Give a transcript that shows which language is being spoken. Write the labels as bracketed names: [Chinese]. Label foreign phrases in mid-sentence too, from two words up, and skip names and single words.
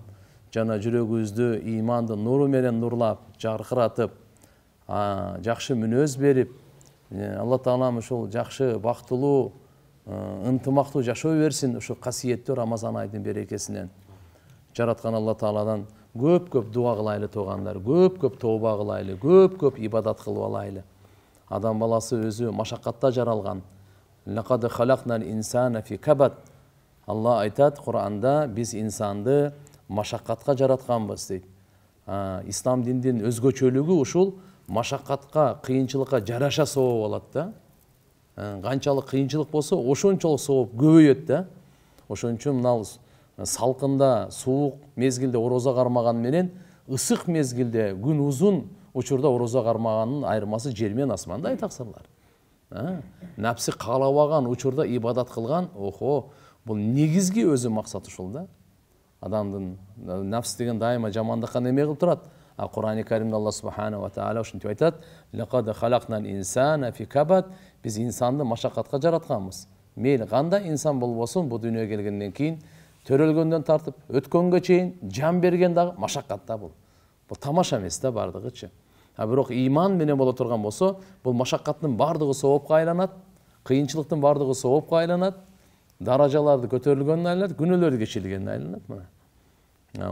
[Kyrgyz] Жана жүрөгүбүздү ыймандын нуру менен нурлап, жаркыратып, жакшы мүнөз берип, Алла Таалам ушул жакшы, бактылуу, ынтымактуу жашоо берсин ушу касиеттүү Рамазан айдын берекесинен. Жараткан Алла Тааладан көп-көп дуа кылайлы туугандар, көп-көп тооба кылайлы, көп-көп ибадат кылып алайлы. Адам баласы өзү машаккатта жаралган. [Arabic] لقد خلقنا الإنسان في كبد. [Kyrgyz] Алла айтат Кур'анда, биз инсанды машаккатка жаратканбыз дейт. Ислам диндин өзгөчөлүгү ушул машаккатка, кыйынчылыкка жараша сооп алат да. Канчалык кыйынчылык болсо, ошончолук сооп көбөйөт да. Ошон үчүн мына салкында, суук мезгилде орозо кармаган менен ысык мезгилде күн узун учурда орозо кармаганын айырмасы жер менен асмандай таксырлар. Напсы каалабаган учурда ибадат кылган, бул негизги өзү максат ушул да. Адамдын нафс деген дайыма жамандыкка неме кылып турат. Кур'ан-ы Каримде Алла [Arabic] سبحانه وتعالى [Kyrgyz] ушинтип айтат: [Arabic] "لقد خلقنا الإنسان في كبد." [Kyrgyz] Биз инсанды машаккатка жаратканбыз. Мейли кандай инсан болбосун, бу дүйнөгө келгенден кийин төрөлгөндөн тартып өткөнгө чейин жан берген дагы машаккатта бул. Бул тамаша эмес да бардыгычы. Бирок ыйман менен боло турган болсо, бул машаккаттын бардыгы соопко айланат, кыйынчылыктын бардыгы соопко айланат, даражаларды көтөрүлгөнүнө айланат, күнөөлөрдү кечирилгенине айланат мына.